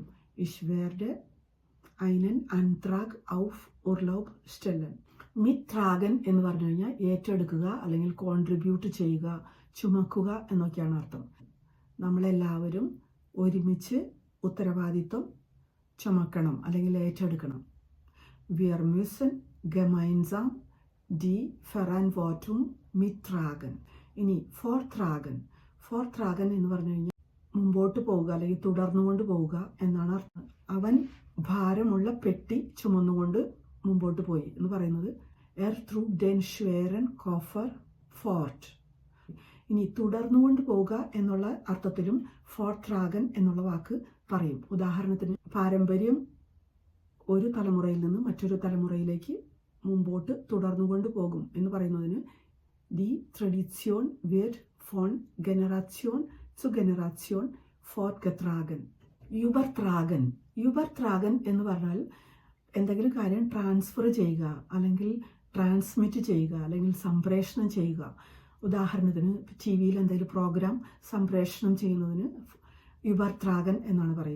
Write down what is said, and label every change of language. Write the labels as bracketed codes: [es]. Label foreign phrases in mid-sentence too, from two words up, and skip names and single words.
[de] Ich werd einen Antrag auf Urlaub stellen. [ml] മിത്രാഗൻ എന്ന് പറഞ്ഞു കഴിഞ്ഞാൽ ഏറ്റെടുക്കുക അല്ലെങ്കിൽ കോൺട്രിബ്യൂട്ട് ചെയ്യുക, ചുമക്കുക എന്നൊക്കെയാണ് അർത്ഥം. നമ്മളെല്ലാവരും ഒരുമിച്ച് ഉത്തരവാദിത്വം ചുമക്കണം അല്ലെങ്കിൽ ഏറ്റെടുക്കണം. [de] വിയർ müssen gemeinsam die Verantwortung mittragen. [ml] ഇനി ഫോർത്രാഗൻ. ഫോർത്രാഗൻ എന്ന് പറഞ്ഞു കഴിഞ്ഞാൽ മുമ്പോട്ട് പോവുക അല്ലെങ്കിൽ തുടർന്നുകൊണ്ട് പോവുക എന്നാണ് അർത്ഥം. അവൻ ഭാരമുള്ള പെട്ടി ചുമന്നുകൊണ്ട് മുമ്പോട്ട് പോയി എന്ന് പറയുന്നത് [de] trug den schweren Koffer fort. [ml] ഇനി തുടർന്നുകൊണ്ട് പോവുക എന്നുള്ള അർത്ഥത്തിലും ഫോർത്രാഗൻ എന്നുള്ള വാക്ക് പറയും. ഉദാഹരണത്തിന് പാരമ്പര്യം ഒരു തലമുറയിൽ നിന്ന് മറ്റൊരു തലമുറയിലേക്ക് മുമ്പോട്ട് തുടർന്നുകൊണ്ട് പോകും എന്ന് പറയുന്നതിന് [de] die Tradition wird von Generation zu Generation fortgetragen. [ml] യൂബർത്രാഗൻ. യൂബർത്രാഗൻ എന്ന് പറഞ്ഞാൽ എന്തെങ്കിലും കാര്യം ട്രാൻസ്ഫർ ചെയ്യുക അല്ലെങ്കിൽ ട്രാൻസ്മിറ്റ് ചെയ്യുക അല്ലെങ്കിൽ സംപ്രേഷണം ചെയ്യുക. ഉദാഹരണത്തിന് TV-യിൽ എന്തെങ്കിലും പ്രോഗ്രാം സംപ്രേഷണം ചെയ്യുന്നതിന് യൂബർത്രാഗൻ എന്നാണ് പറയുക.